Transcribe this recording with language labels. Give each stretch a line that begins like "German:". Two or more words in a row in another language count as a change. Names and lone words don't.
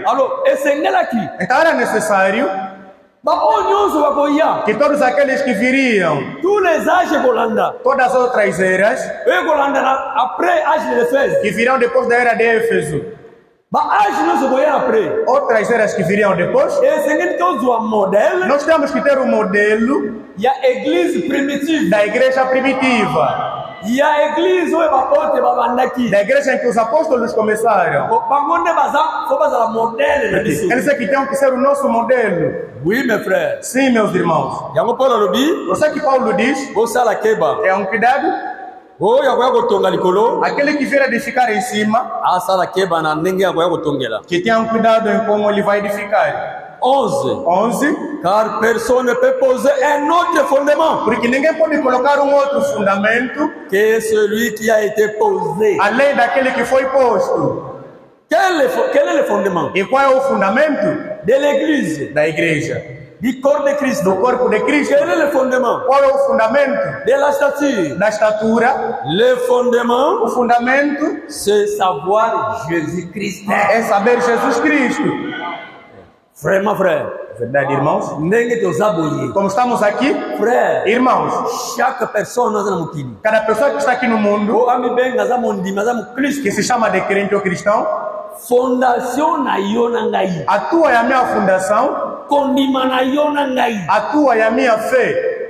Portuguese: Então era necessário que todos aqueles que viriam, todas as outras eras, que virão depois da era de Éfeso, outras eras que viriam depois, nós temos que ter um modelo da igreja primitiva. Da igreja em que os apóstolos começaram. Eles é que têm que ser o nosso modelo.
French: Oui, mes frères.
Portuguese: Sim, meus irmãos. Você que Paulo diz. É um cuidado. Aquele que vier edificar em cima. Que tenha um cuidado em como ele vai edificar. 11.
French: Car personne ne peut poser un autre fondement.
Portuguese: Porque ninguém pode colocar um outro fundamento
French: que celui qui a été posé.
Portuguese: Além daquele que foi posto.
French: Quel est le fondement?
Portuguese: E qual é o fundamento?
French: De l'église.
Portuguese: Da igreja.
French: Du corps de Christ.
Portuguese: Do corpo de Cristo.
French: Quel est le fondement?
Portuguese: Qual é o fundamento?
French: De la stature.
Portuguese: Da estatura.
French: Le fondement.
Portuguese: O fundamento.
French: C'est savoir Jésus-Christ.
Portuguese: É saber Jesus Cristo.
French: Vraiment, frère.
Portuguese: Verdade, irmãos? Como estamos aqui,
French: frère,
Portuguese: irmãos, cada pessoa que está aqui no mundo, que se chama de crente ou cristão, a tua é a minha fundação, a tua é a minha fé.